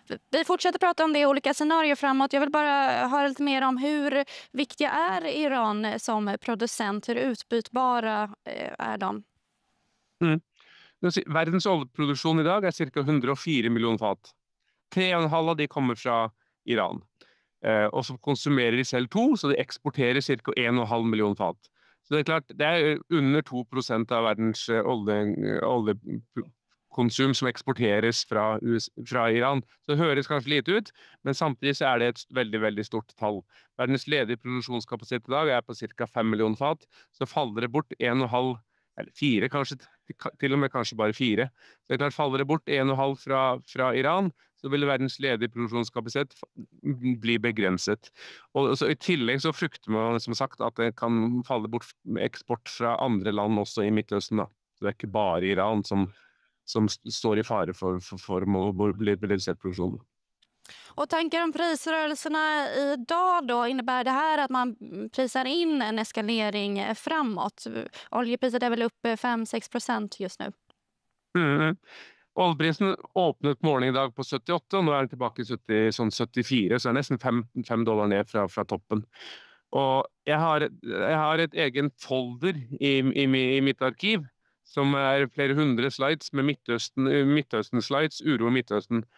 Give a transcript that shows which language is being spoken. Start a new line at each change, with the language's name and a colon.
Swedish: Vi fortsätter prata om det i olika scenarier framåt. Jag vill bara höra lite mer om hur viktiga är Iran som producent? Hur utbytbara är de?
Norwegian: Verdens oljeproduksjon i dag er ca. 104 millioner fat. 3,5 av de kommer fra Iran. Og så konsumerer de selv 2, så de eksporterer ca. 1,5 millioner fat. Så det er klart, det er under 2% av verdens oljekonsum som eksporteres fra Iran. Så det høres kanskje lite ut, men samtidig så er det et veldig, veldig stort tall. Verdens ledige produksjonskapasitet i dag er på ca. 5 millioner fat, så faller det bort 1,5, eller 4 kanskje, til og med kanskje bare 4. Så det er klart, faller det bort 1,5 fra Iran, så vil verdens ledige produksjonskapasitet bli begrenset. Og så i tillegg så frykter man som sagt at det kan falle bort eksport fra andre land også i Midtøsten da. Så det er ikke bare Iran som står i fare for å bli redusert produksjon.
Swedish: Och tankar om prisrörelserna idag då, innebär det här att man prisar in en eskalering framåt? Oljepriset är väl upp 5-6% just nu.
Norwegian: Oljeprisen åpnet morgenen i dag på 78, og nå er det tilbake i 74, så det er nesten $5 ned fra toppen. Og jeg har et egen folder i mitt arkiv, som er flere hundre slides med Midtøsten-slides, uro i Midtøsten.